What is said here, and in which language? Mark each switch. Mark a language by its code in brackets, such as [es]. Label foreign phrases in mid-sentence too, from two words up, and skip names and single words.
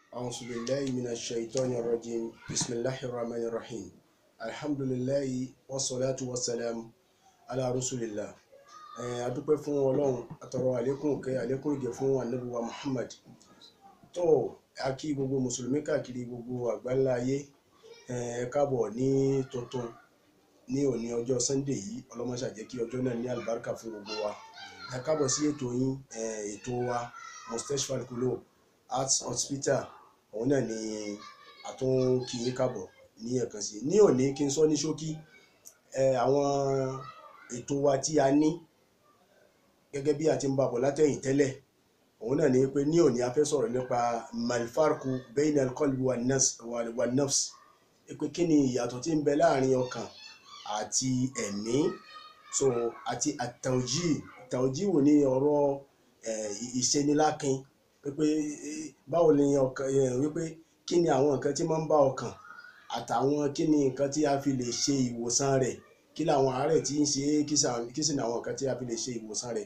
[ar] أعوذ بالله من الشيطان الرجيم بسم الله الرحمن الرحيم الحمد لله والصلاة والسلام على رسول الله. [yo] A dúpẹ́ fún Ọlọ́run, àtọrọ àlékún ìgẹ̀ fún Ànábì wa Muhammad. Tó a kí gbogbo mùsùlùmí káàkiri gbogbo àgbáńlá ayé, ẹ káàbọ̀ ní tuntun ní òní ọjọ́ Sunday yìí. Ọlọ́run máa ṣàjẹ́ kí ọjọ́ náà ní àlùbáríkà fún gbogbo wa. Ẹ káàbọ̀ sí ètò yín, ètò wa Mustashfa Al-Qulub Heart Hospital. Òun náà ni àtún kí yín káàbọ̀ ní ẹ̀kan sí. Ní òní kí n sọ ní ṣókí àwọn ètò wa tí a ní gẹ́gẹ́ bí a ti ń bá bọ̀ látẹ̀yìn tẹ́lẹ̀. Òun náà ni pé ní òní a fẹ́ sọ̀rọ̀ nípa [ar] ما الفرق بين القلب والنفس, [yo] pé kí ni ìyàtọ̀ tí ń bẹ láàrin ọkàn àti ẹ̀mí, so àti at-tawjih wò ní ọ̀rọ̀ ìṣenilákin, wípé báwo ni ọkàn wípé kí ni àwọn nǹkan tí máa ń bá ọkàn àtàwọn kí ni nǹkan tí a fi lè ṣe ìwòsàn rẹ̀, kí làwọn àárẹ̀ tí ń ṣe kí sì ní àwọn nǹkan tí a fi lè ṣe ìwòsàn rẹ̀.